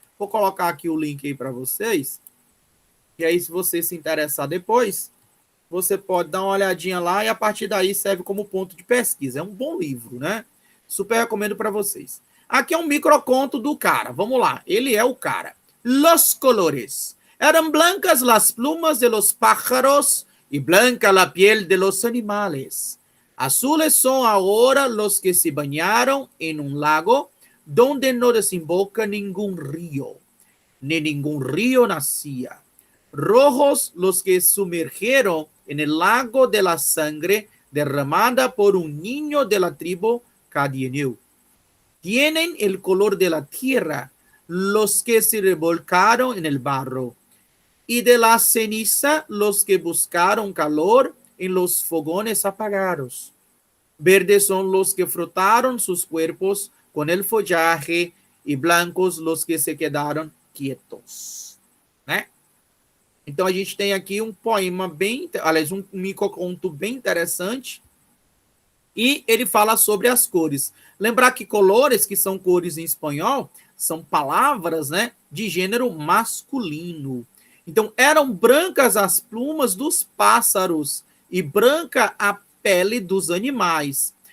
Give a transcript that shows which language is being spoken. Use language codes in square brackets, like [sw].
[pt] Vou colocar aqui o link aí para vocês. E aí, se você se interessar depois, você pode dar uma olhadinha lá e a partir daí serve como ponto de pesquisa. É um bom livro, né? Super recomendo para vocês. Aqui é um microconto do cara. Vamos lá. Ele é o cara. [es] Los colores. Eran blancas las plumas de los pájaros y blanca la piel de los animales. Azules son ahora los que se bañaron en un lago donde no desemboca ningún río, ni ningún río nacía. Rojos los que sumergieron en el lago de la sangre derramada por un niño de la tribu Cadieneu. Tienen el color de la tierra los que se revolcaron en el barro, y de la ceniza los que buscaron calor en los fogones apagados. Verdes son los que frotaron sus cuerpos con el follaje, y blancos los que se quedaron quietos. Né? [pt] Então, a gente tem aqui um poema bem, aliás, um microconto bem interessante, e ele fala sobre as cores. Lembrar que colores, que são cores em espanhol, são palavras, né, de gênero masculino. Então, eram brancas as plumas dos pássaros e branca a pele dos animais.